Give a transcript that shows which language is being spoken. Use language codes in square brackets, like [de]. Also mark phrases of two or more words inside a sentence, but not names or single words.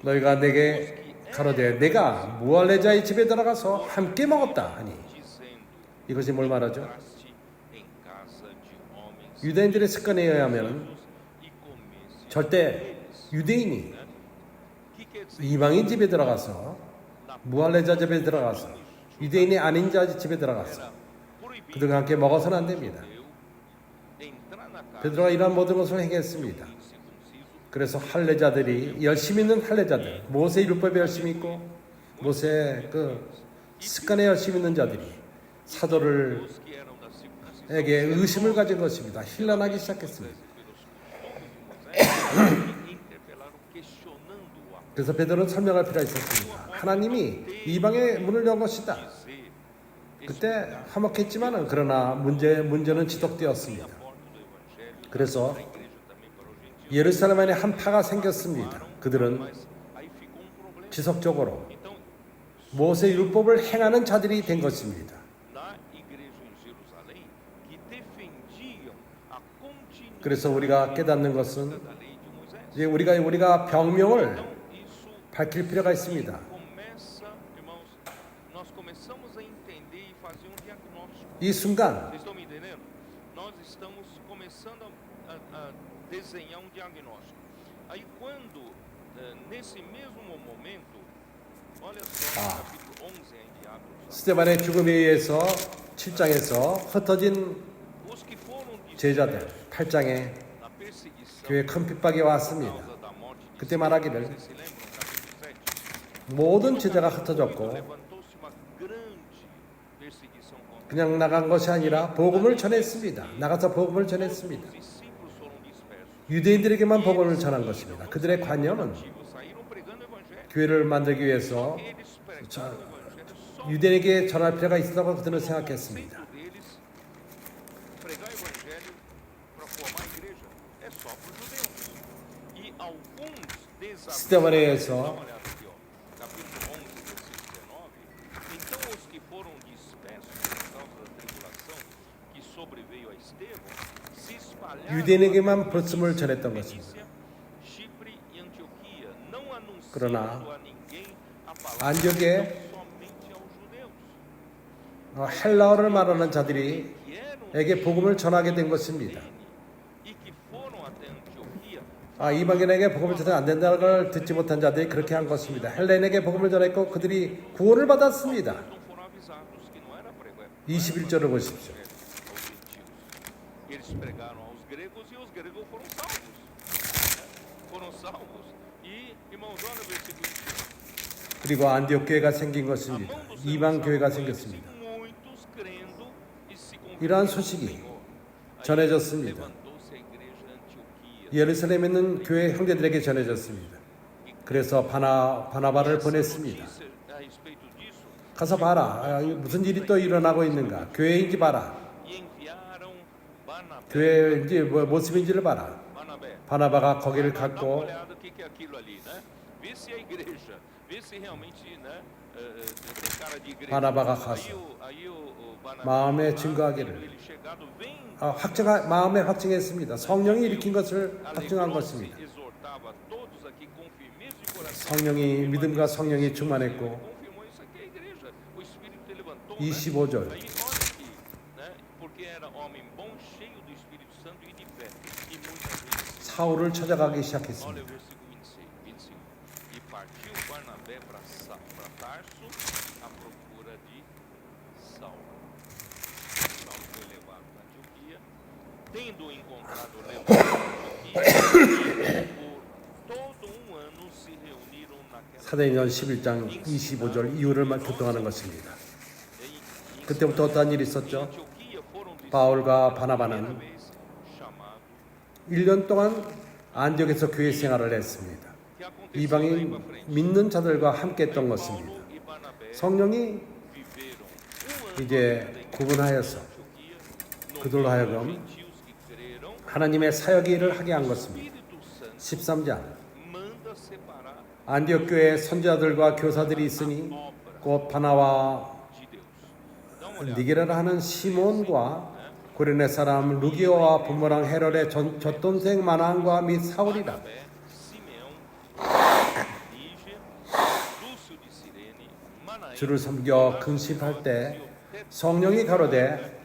[ko] 너희가 내게 가로되 내가 무할례자의 집에 들어가서 함께 먹었다 하니 [pt] dizendo: [ko] 이것이 뭘 말하죠? [pt] entraste em casa de homens [ko] 유대인들의 습관에 의하면 [pt] e comeste. [ko] 절대 유대인이 [pt] Que quer dizer? [ko] 이방인 집에 들어가서 무할례자 집에 들어가서 유대인이 아닌 자 집에 들어가서 [pt] Era proibido [ko] 그들과 함께 먹어서는 안 됩니다. [pt] entrar na casa [ko] 베드로가 이러한 모든 것을 행했습니다. [pt] incircunciso [ko] 그래서 할례자들이 열심히 있는 할례자들, 모세 율법에 열심히 있고 모세 그 습관에 열심히 있는 자들이 사도를 [pt] os que eram da circuncisão [ko] 에게 의심을 가진 것입니다. 힐난하기 시작했습니다. [pt] interpelaram questionando o apóstolo. [ko] 그래서 베드로는 설명할 필요가 있었습니다. 하나님이 이방의 문을 연 것이다. [pt] Dizer [ko] 그때 화목했지만은 그러나 문제는 지속되었습니다. [pt] a porta do evangelho [ko] 그래서 [pt] da igreja também para os gentios. [ko] 예루살렘 안에 한 파가 생겼습니다. 그들은 [pt] Mas aí ficou problema. [ko] 지속적으로 [pt] Então, [ko] 모세 율법을 행하는 자들이 된 것입니다. [pt] na igreja em Jerusalém, que defendiam a continuidade [ko] 그래서 우리가 깨닫는 것은 [pt] da lei de Moisés. [ko] 이제 우리가 병명을 [pt] Então, isso [ko] 밝힐 필요가 있습니다. [pt] começa, irmãos, nós começamos a entender e fazer um diagnóstico. [ko] 이 순간 [pt] Vocês estão me entendendo? Nós estamos começando a desenhar um diagnóstico. Aí quando, nesse mesmo momento, olha só, no capítulo 11 ainda de Atos, [ko] 스테반의 죽음에 의해서 7장에서 흩어진 [pt] os que foram [ko] 제자들 [pt] dispersos [ko] 8장에 [pt] na perseguição [ko] 교회 큰 핍박이 [pt] por [ko] 왔습니다. [pt] causa da morte de 그때 Estevão, [ko] 말하기를 [pt] vocês se lembram no capítulo 7? [ko] 모든 제자가 흩어졌고 [pt] Levantou-se uma grande perseguição contra [ko] 그냥 나간 것이 아니라 복음을 전했습니다. 나가서 복음을 전했습니다. [pt] os discípulos foram dispersos. [ko] 유대인들에게만 복음을 전한 것입니다. 그들의 관념은 [pt] Saíram pregando o evangelho. [ko] 교회를 만들기 위해서 [pt] Eles pregaram o evangelho só [ko] 유대인에게 전할 필요가 있다고 그들은 생각했습니다. [pt] deles. Pregar o evangelho para formar a igreja é só para os judeus. E alguns desafios. [ko] 스테반에 [pt] Dá [ko] 의해서 [pt] uma olhada aqui, ó. Capítulo 11, versículo 19. Então os que foram dispersos por causa da tribulação que sobreveio a Estevão se espalharam [ko] 유대인에게만 불씀을 전했던 것입니다. [pt] Fenícia, Chipre e Antioquia, não anunciando [ko] 그러나 [pt] a ninguém a palavra [ko] 안디옥에 [pt] somente aos judeus. [ko] 헬라어를 말하는 자들이 [pt] Que eram [ko] 에게 복음을 전하게 된 것입니다. 이방인에게 복음을 전해 안 된다는 걸 듣지 못한 자들이 그렇게 한 것입니다. 헬레인에게 복음을 전했고 그들이 구원을 받았습니다. [pt] não foram avisados que não era pregar [ko] 21절을 보십시오. [pt] aos gentios. Eles pregaram aos gregos e os gregos foram salvos. Foram salvos. E, irmãos, olha o versículo 21. [ko] 그리고 안디옥 교회가 생긴 것입니다. 이방 교회가 생겼습니다. [pt] Muitos crendo e se [ko] 이러한 [pt] converteram ao [ko] 소식이 [pt] Senhor. [ko] 전해졌습니다. [pt] Levantou-se a igreja Antioquia. [ko] 예루살렘에 있는 교회 형제들에게 전해졌습니다. 그래서 바나바를 보냈습니다. [pt] Notícia a respeito disso [ko] 가서 봐라. 무슨 일이 또 일어나고 있는가. 교회인지 봐라. [pt] e enviaram Barnabé. [ko] 교회인지 모습인지를 봐라. [pt] Barnabé. [ko] 바나바가 거기를 [pt] Dá uma [ko] 갔고 [pt] olhada o que é aquilo ali, né? Vê se é igreja, vê se realmente, né, tem cara de igreja. [ko] 바나바가 가서 [pt] Aí o Barnabé [ko] 마음에 [pt] lá, [ko] 증거하기를 [pt] ele chegado vem [ko] 마음에 확증했습니다. 성령이 일으킨 것을 확증한 [pt] alegrou-se, [ko] 것입니다. [pt] exortava a todos aqui com firmeza de coração. [ko] 성령이 믿음과 성령이 충만했고 [pt] Confirmou isso aqui é a igreja. O Espírito levantou, né? [ko] 25절 [pt] Aí olha aqui, né? Porque era homem bom, cheio do Espírito Santo e de fé. E muitas vezes [ko] 사울을 찾아가기 [pt] olha [ko] 시작했습니다. [pt] o versículo 25. E partiu Barnabé para Tarso à procura de Saulo. Saulo foi levado para Antioquia. Tendo encontrado levado para Antioquia, por todo ano se reuniram naquela [ko] 사도행전 11장 25절 이유를 교통하는 것입니다. 그때부터 어떠한 일이 있었죠? [pt] Antioquia foram [ko] 바울과 바나바는 [pt] vez chamados [ko] 1년 동안 안디옥에서 교회 생활을 했습니다. [pt] que aconteceu daí [ko] 이방인 [pt] para frente. [ko] 믿는 자들과 함께 했던 것입니다. [pt] Paulo e Barnabé [ko] 성령이 [pt] viveram ano [ko] 이제 구분하여서 [pt] Antioquia no [ko] 그들로 [pt] meio [ko] 하여금 [pt] dos gentios que creram. [ko] 하나님의 사역의 일을 하게 한 것입니다. [pt] Espírito Santo [ko] 13장 [pt] manda separar [ko] 안디옥 교회에 선지자들과 교사들이 있으니 [pt] obra [ko] 곧 바나와 [pt] de Deus. Dá uma olhada. [ko] 니게라를 하는 시몬과 고레네 사람 루기오와 분모랑 헤롯의 젖돈생 마나안과 및 사울이라. [pt] Barnabé, Simeão, Níger, Lúcio de Cirene, Manaém, [ko] 주를 섬겨 근심할 때 성령이 가로되